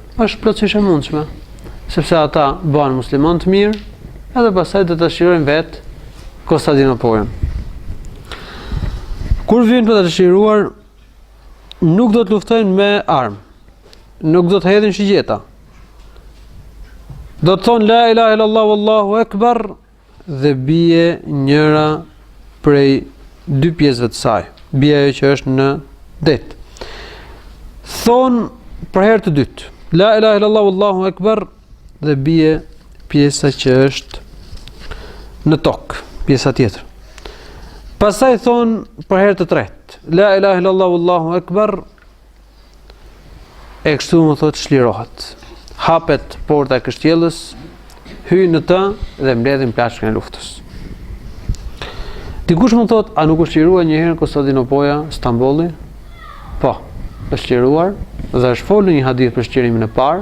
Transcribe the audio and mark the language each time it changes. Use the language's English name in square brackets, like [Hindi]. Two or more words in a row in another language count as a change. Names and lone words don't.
[Albanian] Është plotësisht e mundshme, sepse ata bëhen muslimanë të mirë, edhe pastaj do të çlirojnë vetë Konstantinopolin. Kur vinë për të çliruar, nuk do të luftojnë me armë, nuk do të hedhin shigjeta. Do të thonë [Arabic] لا إله إلا الله والله أكبر [Albanian] dhe bie njëra prej dy pjesëve të saj. Bie ajo që është në det. Thonë për herë të dytë, [Arabic] لا إله إلا الله والله أكبر [Albanian] dhe bie pjesa që është në tokë, pjesa tjetër. Pastaj thonë për herë të tretë, [Arabic] لا إله إلا الله والله أكبر, [Albanian] e kështu më thotë çlirohet. Hapet porta e kështjellës, hyjnë në të dhe mbledhin plaçkën e luftës. Dikush më thotë, a nuk është çliruar një herë Konstantinopoja, Stambolli? Po, është çliruar dhe është folur një hadith për çlirimin e parë.